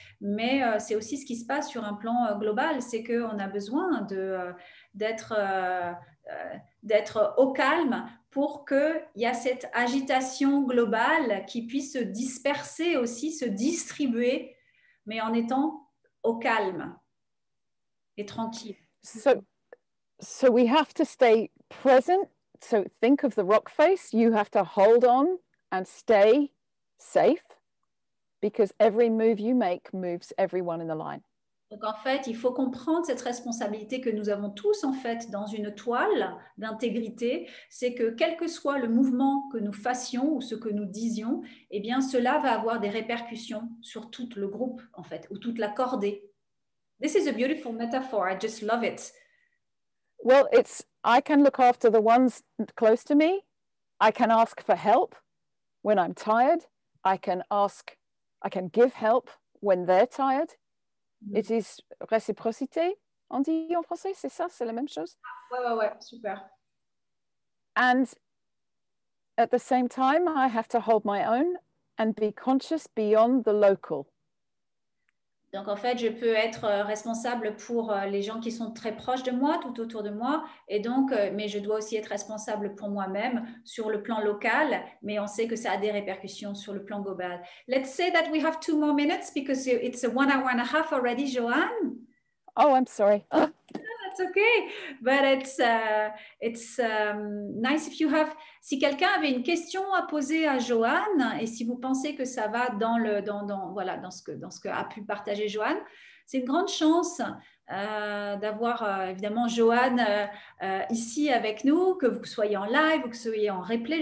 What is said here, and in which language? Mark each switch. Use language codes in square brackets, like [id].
[fr] Mais c'est aussi ce qui se passe sur un plan global, c'est qu'on a besoin d'être au calme pour qu'il y a cette agitation globale qui puisse se disperser aussi, se distribuer, mais en au calme et tranquille. [en] So we have to stay present. So think of the rock face. You have to hold on and stay safe because every move you make moves everyone in the line. [fr] Donc, en fait, il faut comprendre cette responsabilité que nous avons tous, en fait, dans une toile d'intégrité. C'est que quel que soit le mouvement que nous fassions ou ce que nous disions, eh bien, cela va avoir des répercussions sur tout le groupe, en fait, ou toute la cordée. [en] This is a beautiful metaphor. I just love it. Well, I can look after the ones close to me. I can ask for help when I'm tired. I can give help when they're tired. It is [fr] réciprocité, on dit en français, c'est ça, c'est la même chose. Ouais, super. [en] And at the same time, I have to hold my own and be conscious beyond the local. [fr] Donc, en fait, je peux être responsable pour les gens qui sont très proches de moi, tout autour de moi. Et donc, mais je dois aussi être responsable pour moi-même sur le plan local. Mais on sait que ça a des répercussions sur le plan global. [en] Let's say that we have 2 more minutes because it's a 1 hour and a half already, Joanne. Oh, I'm sorry. That's okay, but it's nice if you have. [fr] Si quelqu'un avait une question à poser à Joanne et si vous pensez que ça va dans ce que a pu partager Joanne, c'est une grande chance d'avoir évidemment Joanne ici avec nous, que vous soyez en live ou que vous soyez en replay.